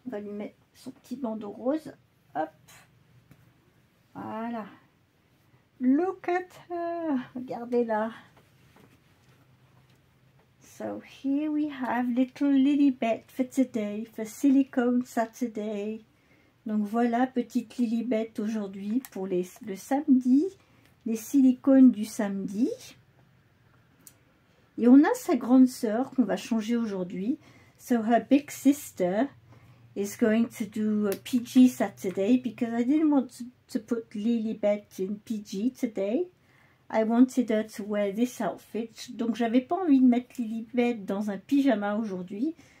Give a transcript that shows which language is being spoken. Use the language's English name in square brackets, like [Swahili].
[French] On va lui mettre son petit bandeau rose. Hop. Voilà. [English] Look at her. [French] Regardez-la. [English] So here we have little Lilibet for today, for Silicone Saturday. [French] Donc voilà, petite Lilibet aujourd'hui pour le samedi, les silicones du samedi. Et on a sa grande sœur qu'on va changer aujourd'hui. [English] So her big sister is going to do a PG Saturday because I didn't want to put Lilibet in PG today. I wanted her to wear this outfit. [French] Donc j'avais pas envie de mettre Lilibet dans un pyjama aujourd'hui.